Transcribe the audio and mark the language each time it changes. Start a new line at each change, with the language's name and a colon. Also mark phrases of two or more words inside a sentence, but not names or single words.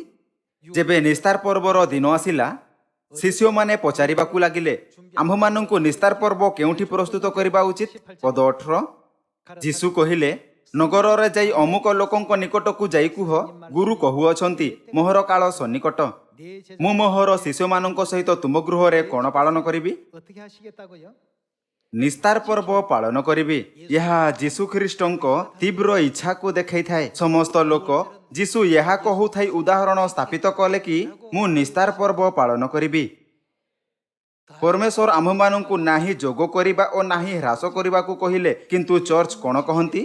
Odia: ଯେବେ ନିସ୍ତାର ପର୍ବର ଦିନ ଆସିଲା, ଶିଷ୍ୟମାନେ ପଚାରିବାକୁ ଲାଗିଲେ, ଆମ୍ଭମାନଙ୍କୁ ନିସ୍ତାର ପର୍ବ କେଉଁଠି ପ୍ରସ୍ତୁତ କରିବା ଉଚିତ? ପଦ 18 ଯୀଶୁ କହିଲେ, ନଗରରେ ଯାଇ ଅମୁକ ଲୋକଙ୍କ ନିକଟକୁ ଯାଇ କୁହ, ଗୁରୁ କହୁଅଛନ୍ତି, ମୋହର କାଳ ସନ୍ନିକଟ।
Korean: 내 제자
Odia: ମୁଁ ମୋହର ଶିଷ୍ୟମାନଙ୍କ ସହିତ ତୁମ ଗୃହରେ କ'ଣ ପାଳନ କରିବି?
Korean: 어떻게 하시겠다고요?
Odia: ନିସ୍ତାର ପର୍ବ ପାଳନ କରିବି। ଏହା ଯୀଶୁଖ୍ରୀଷ୍ଟଙ୍କ ତୀବ୍ର ଇଚ୍ଛାକୁ ଦେଖାଇଥାଏ। ସମସ୍ତ ଲୋକ ଯୀଶୁ ଏହା କହୁଥାଇ ଉଦାହରଣ ସ୍ଥାପିତ କଲେ କି ମୁଁ ନିସ୍ତାର ପର୍ବ ପାଳନ କରିବି। ପରମେଶ୍ୱର ଆମ୍ଭମାନଙ୍କୁ ନାହିଁ ଯୋଗ କରିବା ଓ ନାହିଁ ହ୍ରାସ କରିବାକୁ କହିଲେ, କିନ୍ତୁ ଚର୍ଚ୍ଚ କ'ଣ କହନ୍ତି?